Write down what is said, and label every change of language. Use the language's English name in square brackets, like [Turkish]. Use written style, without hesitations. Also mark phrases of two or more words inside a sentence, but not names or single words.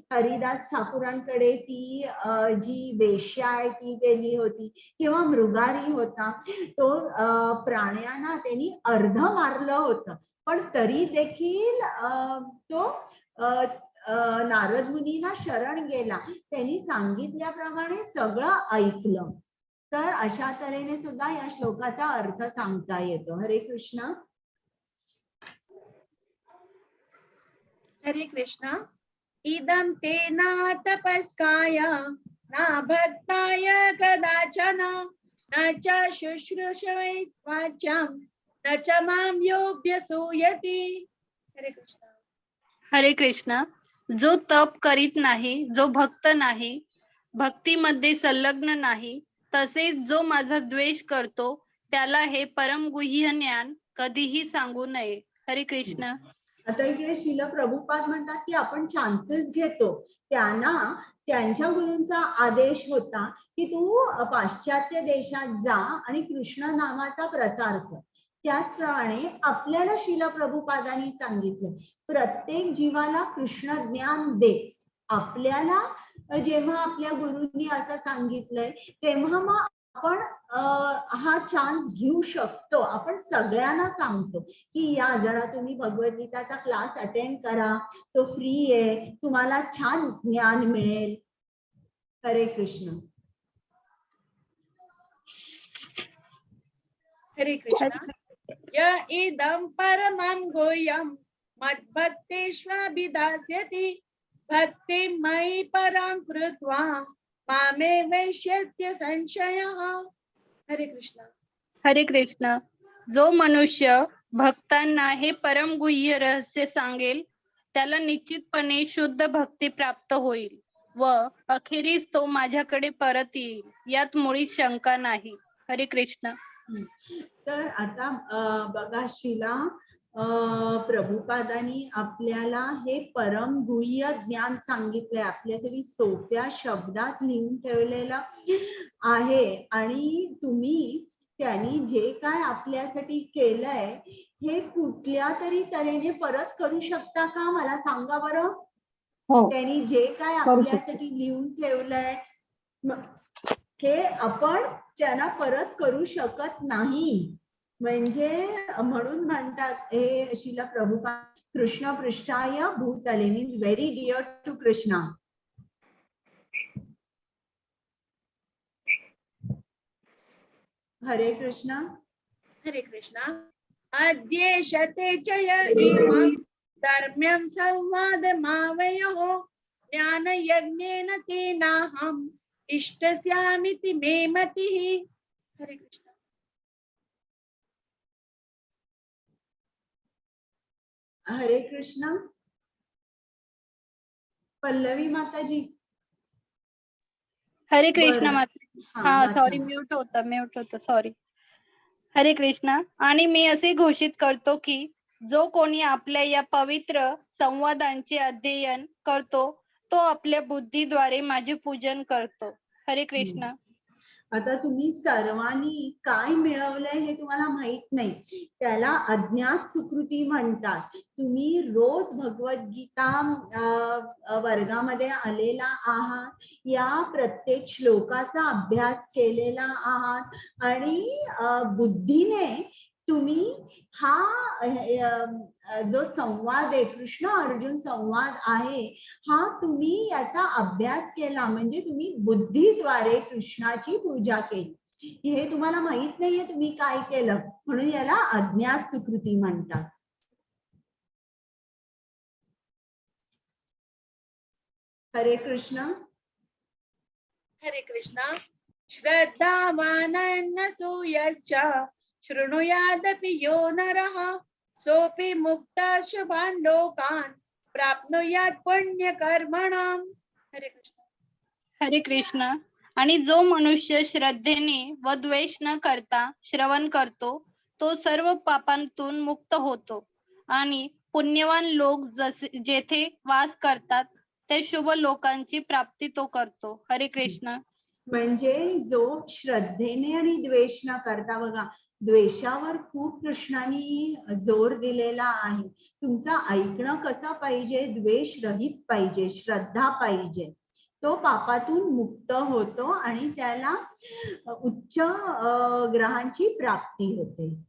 [Marathi] हरिदास ठाकूरांकडे ती जी वेश्या आहे ती गेली होती, किंवा मृगारी होता, तो प्राण्यांना त्यांनी अर्ध मारलं होतं, पण तरी देखील तो नारद मुनींना शरण गेला, त्यांनी सांगितल्याप्रमाणे सगळं ऐकलं. तर अशा तऱ्हेने सुद्धा या श्लोकाचा अर्थ सांगता येतो. हरे कृष्ण. हरे कृष्ण. [Sanskrit] इदं ते न तपस्काय न भक्ताय कदाचन न च शुश्रूषवे वाचां न च मां योऽभ्यसूयति. [Marathi] हरे कृष्ण. हरे कृष्ण. जो तप करीत नाही, जो भक्त नाही, भक्तीमध्ये संलग्न नाही, तसेच जो माझा द्वेष करतो, त्याला हे परमगुह्य ज्ञान कधीही सांगू नये. हरे कृष्ण. आता इकडे श्रील प्रभुपाद म्हणतात की आपण चान्सेस घेतो. त्यांना त्यांच्या गुरूंचा आदेश होता की तू पाश्चात्य देशात जा आणि कृष्ण नामाचा प्रसार कर. त्याचप्रमाणे आपल्याला श्रील प्रभुपादांनी सांगितलं प्रत्येक जीवाला कृष्ण ज्ञान दे. आपल्याला जेव्हा आपल्या गुरूंनी असं सांगितलंय तेव्हा मग आपण हा चान्स घेऊ शकतो. आपण सगळ्यांना सांगतो की या जरा तुम्ही भगवद्गीताचा [English] class attend [Marathi] करा, तो फ्री आहे, तुम्हाला छान ज्ञान मिळेल. हरे कृष्ण. हरे कृष्ण. [Sanskrit] य इदं परमं गुह्यं मद्भक्तेष्वभिधास्यति भक्तिं मयि परां कृत्वा मामे वैश्यत्य संशयः. [Marathi] हरे कृष्ण. हरे कृष्ण. जो मनुष्य भक्तांना हे परमगुह्य रहस्य सांगेल त्याला निश्चितपणे शुद्ध भक्ती प्राप्त होईल व अखेरीस तो माझ्याकडे परत येईल, यात मुळीच शंका नाही. हरे कृष्ण. तर आता बघा शिला प्रभुपादांनी आपल्याला हे परम गुह्य ज्ञान सांगितलंय, आपल्यासाठी सोप्या शब्दात लिहून ठेवलेलं आहे. आणि तुम्ही त्यांनी जे काय आपल्यासाठी केलंय हे कुठल्या तरी तऱ्हेने परत करू शकता का, मला सांगा बरं. हो, त्यांनी जे काय करू शकतो. आपल्यासाठी लिहून ठेवलंय हे आपण त्यांना परत करू शकत नाही. म्हणजे म्हणून म्हणतात हे शिला प्रभुपाद [Sanskrit] कृष्ण पृष्ठाय भूतले [English] means very dear to Krishna. [Marathi] हरे कृष्ण. हरे कृष्ण. [Sanskrit] अद्येषते च य इमं धर्म्यं संवादमावयोः ज्ञानयज्ञेन तेनाहम् इष्टस्यामिति मे मतिः. [Marathi] हरे कृष्ण. हरे कृष्ण. पल्लवी माताजी. हरे कृष्ण बरं. माता. हा, हा वाचा. सॉरी, म्यूट होतं सॉरी. हरे कृष्ण. आणि मी असे घोषित करतो की जो कोणी आपल्या या पवित्र संवादांचे अध्ययन करतो तो आपल्या बुद्धीद्वारे माझे पूजन करतो. हरे कृष्ण. आता तुम्ही सर्वांनी काय मिळवलंय हे तुम्हाला माहित नाही, त्याला अज्ञात सुकृती म्हणतात. तुम्ही रोज भगवद्गीता वर्गामध्ये आलेला आहात, या प्रत्येक श्लोकाचा अभ्यास केलेला आहात आणि बुद्धीने तुम्ही हा जो संवाद आहे कृष्ण अर्जुन संवाद आहे हा तुम्ही याचा अभ्यास केला, म्हणजे तुम्ही बुद्धीद्वारे कृष्णाची पूजा केली. हे तुम्हाला माहित नाहीये तुम्ही काय केलं, म्हणून याला अज्ञात सुकृती म्हणतात. हरे कृष्ण. हरे कृष्ण. [Sanskrit] श्रद्धावानन्नसूयश्च शृणुयादपि यो नरः सोऽपि मुक्तः शुभान् लोकान् प्राप्नुयात् पुण्यकर्मणाम्. [Marathi] हरे कृष्ण. हरे कृष्ण. आणि जो मनुष्य श्रद्धेने व द्वेष न करता श्रवण करतो तो सर्व पापांतून मुक्त होतो आणि पुण्यवान लोक जेथे वास करतात ते शुभ लोकांची प्राप्ती तो करतो. हरे कृष्ण. म्हणजे जो श्रद्धेने आणि द्वेष न करता, बघा द्वेषावर खूप कृष्णाने जोर दिलेला आहे. तुमचं ऐकणं कसं पाहिजे, द्वेष रहित पाहिजे, श्रद्धा पाहिजे. तो पापातून मुक्त होतो आणि त्याला उच्च ग्रहांची प्राप्ती होते.